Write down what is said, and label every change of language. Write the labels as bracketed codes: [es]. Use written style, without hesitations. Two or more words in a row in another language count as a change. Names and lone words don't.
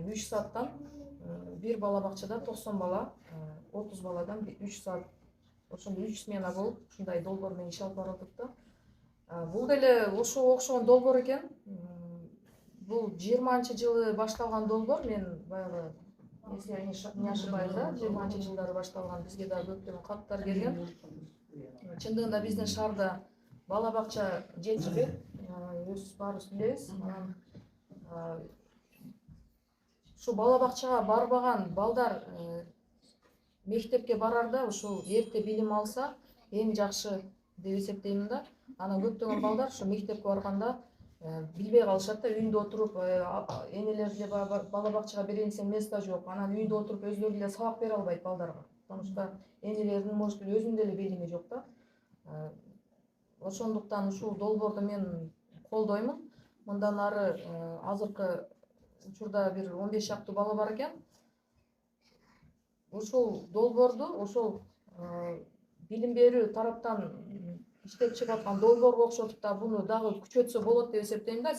[ky] 3 сааттан бир бала бакчада 90 бала, 30 баладан 3 саат ошондой 3 смена болуп, ушундай долбоор менен иш алып баратат да. Бул деле ошого окшогон долбоор экен. Бул 20-жылы башталган долбоор. Мен баягы [ru] если я не ошибаюсь, [ky] да, 20-жылдары башталган, бизге да көптөгөн каттар келген. Чындыгында биздин шаарда бала бакча жетишпейт, өз баарыбыз билебиз. Ушу бала бакчага барбаган балдар мектепке барарда ушул эрте билим алса эң жакшы деп эсептеймин да. Анан көптөгөн балдар ушу мектепке барганда билбей калышат да, үйүндө отуруп энелер деле бала бакчага берейин десе место жок. Анан үйүндө отуруп өзлөрү деле сабак бере албайт балдарга. [ru] Потому что [ky] энелердин может өзүнүн деле билими жок да. Ошондуктан ушул долбоорду мен колдоймун. Мындан ары азыркы учурда бир 15 шактуу бала бар экен. Ушул долбоорду ошол билим берүү тараптан иштеп чыгып аткан долбоорго окшотуп да буну дагы күчөтсө болот деп эсептейм да.